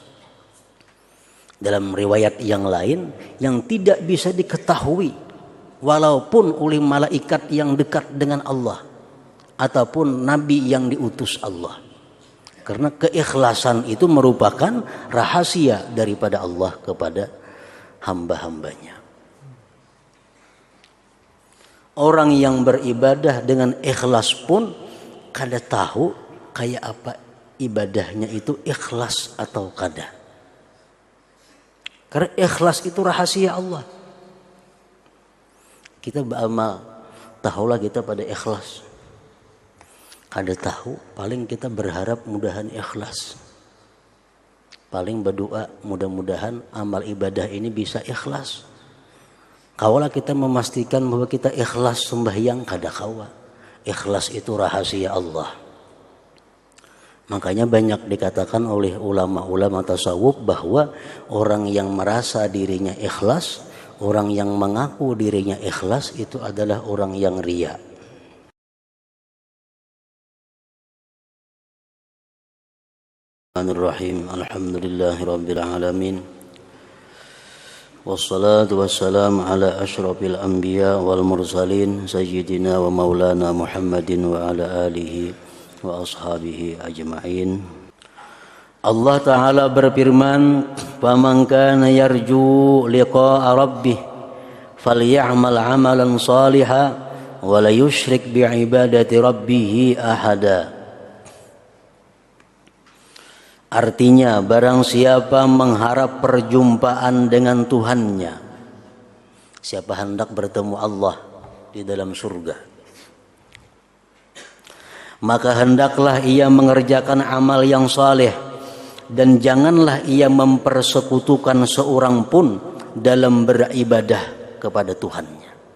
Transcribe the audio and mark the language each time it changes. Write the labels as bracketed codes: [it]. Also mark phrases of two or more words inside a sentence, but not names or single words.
[id] Dalam riwayat yang lain, yang tidak bisa diketahui walaupun oleh malaikat yang dekat dengan Allah ataupun nabi yang diutus Allah. Karena keikhlasan itu merupakan rahasia daripada Allah kepada hamba-hambanya. Orang yang beribadah dengan ikhlas pun kada tahu kayak apa ibadahnya itu, ikhlas atau kada. Karena ikhlas itu rahasia Allah. Kita beramal, tahulah kita pada ikhlas. [bjn] Kada tahu, [id] paling kita berharap mudahan ikhlas. Paling berdoa mudah-mudahan amal ibadah ini bisa ikhlas. Kaulah kita memastikan bahwa kita ikhlas sembahyang, [bjn] kada kawa. [id] Ikhlas itu rahasia Allah. Makanya banyak dikatakan oleh ulama-ulama tasawuf bahwa orang yang merasa dirinya ikhlas, orang yang mengaku dirinya ikhlas itu adalah orang yang riya. [ar] Bismillahirrahmanirrahim. الحمد لله رب العالمين والصلاة والسلام على أشرف الأنبياء والمرسلين سيدنا ومولانا محمد وعلى آله وأصحابه أجمعين. [id] Allah Ta'ala berfirman, [ar] "فمن كان يرجو لقاء ربه فليعمل عملا صالحا ولا يشرك بعبادة ربه أحدا." [id] Artinya, barang siapa mengharap perjumpaan dengan Tuhannya, siapa hendak bertemu Allah di dalam surga, maka hendaklah ia mengerjakan amal yang saleh dan janganlah ia mempersekutukan seorang pun dalam beribadah kepada Tuhannya.